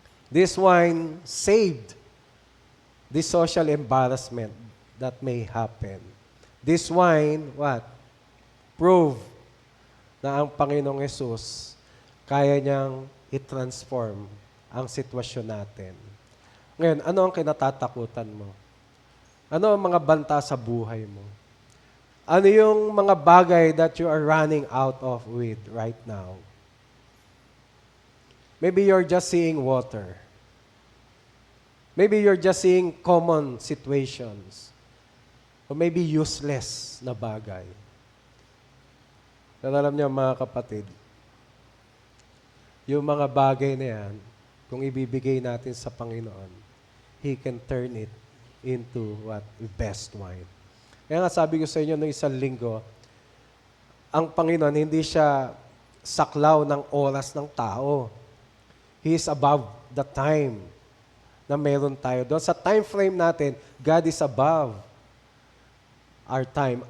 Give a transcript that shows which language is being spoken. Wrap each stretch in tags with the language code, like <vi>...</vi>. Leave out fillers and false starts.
<en>This wine saved the social embarrassment that may happen. This wine, what?</en> <tl>Prove na ang Panginoong Yesus kaya niyang i-transform ang sitwasyon natin. Ngayon, ano ang kinatatakutan mo? Ano ang mga banta sa buhay mo? Ano yung mga bagay</tl> <en>that you are running out of with right now? Maybe you're just seeing water. Maybe you're just seeing common situations. Or maybe useless na bagay. Pero alam niyo mga kapatid, yung mga bagay na yan, kung ibibigay natin sa Panginoon, He can turn it into what? Best wine.</en> <tl>Kaya nga sabi ko sa inyo noong isang linggo, ang Panginoon hindi siya saklaw ng oras ng tao.</tl> <en>He is above the time</en> <tl>na meron tayo doon. Sa time frame natin,</tl> <en>God is above our time.</en>